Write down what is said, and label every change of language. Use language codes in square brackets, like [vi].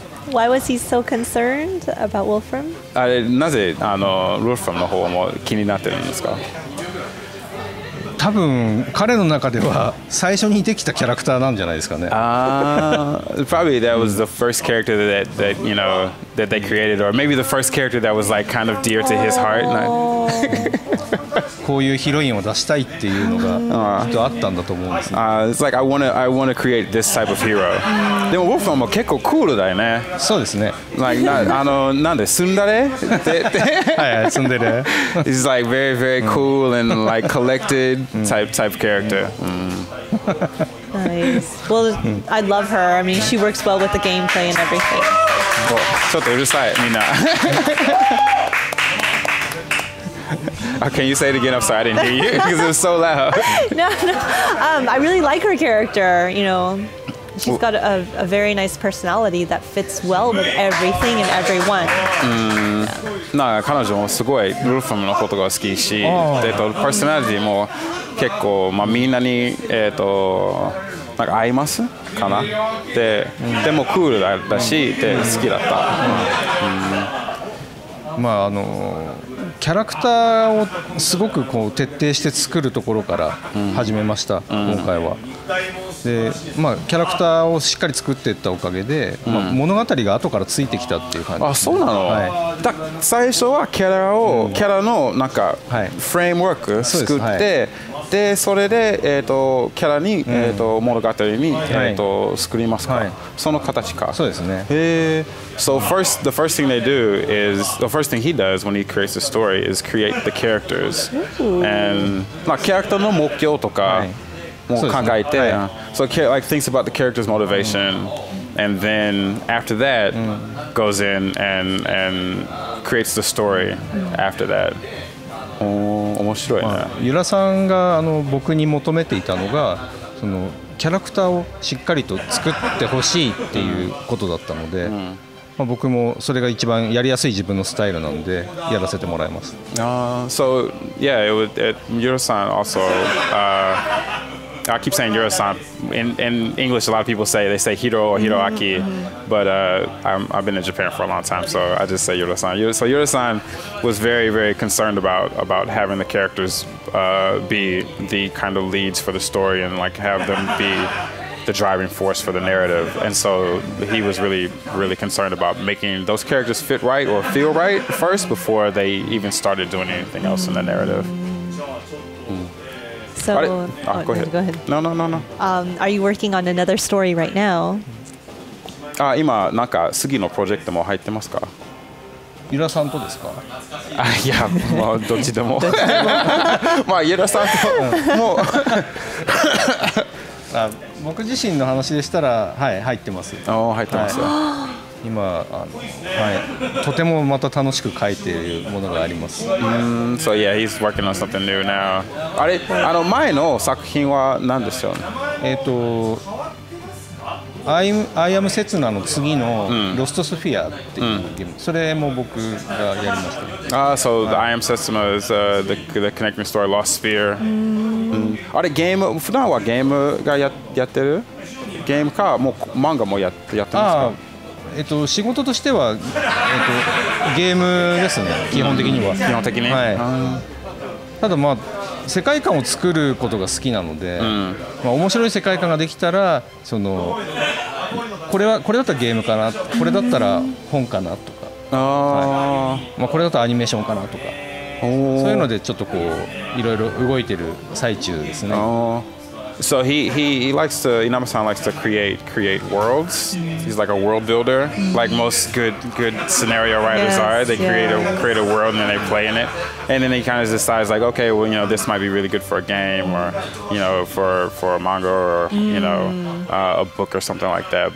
[en] Why was he so concerned about Wolfram? [ja] あれなぜWolfram の方も気になってるんですか？多分彼の中では最初にできたキャラクターなんじゃないですかね。 [en] Probably that was the first character that you know that they created, or maybe the first character that was like kind of dear to his heart. [ja] こういうヒロインを出したいっていうのがきっとあったんだと思うんですね。 [en] It's like I wanna create this type of hero. [ja] でもボファンも結構クールだよね。そうですね。 Like なんでツンデレ？はいツンデレ。 [en] He's like very cool and like collected type character. Nice. Well, I love her. I mean, she works well with the gameplay and everything. [ja] ちょっとうるさいみんな。 [en] Can you say it again? I'm sorry, I didn't hear you because it was so loud. No. I really like her character. You know, she's got a very nice personality that fits well with everything and everyone. [ja] なんか彼女もすごいウルファムのことが好きし、パーソナリティも結構まあみんなになんか合いますかな。でもクールだし、で好きだった。まあキャラクターをすごくこう徹底して作るところから始めました、今回は。でまあ、キャラクターをしっかり作っていったおかげで、まあ、物語が後からついてきたっていう感じ。あ、そうなの、最初はキャラのなんかフレームワーク作って、でそれで、キャラに、物語に、作りますか、その形か。そうですね。 [en] So the first thing they do is the first thing he does when he creates a story is create the characters and [ja] まあキャラクターの目標とかも考えて、 [en] so like thinks about the character's motivation and then after that goes in and creates the story after that. [ja] 面白いね。ユラさんが僕に求めていたのがそのキャラクターをしっかりと作ってほしいっていうことだったので、まあ、僕もそれが一番やりやすい自分のスタイルなのでやらせてもらいます。 [en] So yeah, Yura-san also. I keep saying Yura-san. In English, a lot of people say Hiro or Hiroaki, but I've been in Japan for a long time, so I just say Yura-san. So Yura-san was very concerned about having the characters be the kind of leads for the story and like have them be the driving force for the narrative, and so he was really concerned about making those characters fit right or feel right first before they even started doing anything else in the narrative. So, go ahead. No. Are you working on another story right now? [ja] 今なんか次のプロジェクトも入ってますか？ユラさんとですか？いや、まあどっちでも。まあユラさんとも。僕自身の話でしたら、はい、入ってます。入ってますよ。今とてもまた楽しく書いているものがあります。 [en] So yeah, he's working on something new now. [ja] あれ前の作品は何でしょうね。アイアムセツナの次のロストスフィアっていうゲーム、それも僕がやりました。 [en] So the I am Setsuna is the connecting story Lost Sphere. [ja] あれゲーム普段はゲームがやってる？ゲームかもう漫画もやってますか？仕事としては、ゲームですね、基本的には。基本的に、はい、ただまあ世界観を作ることが好きなので、まあ、面白い世界観ができたらこれだったらゲームかな、これだったら本かなとか、はいまあ、これだったらアニメーションかなとか、そういうのでちょっとこういろいろ動いてる最中ですね。 [en] So he likes to, Inama-san likes to create worlds. He's like a world builder, like most good scenario writers are. They create a world and then they play in it, and then he kind of decides like, okay, well, this might be really good for a game or, for a manga or a book or something like that.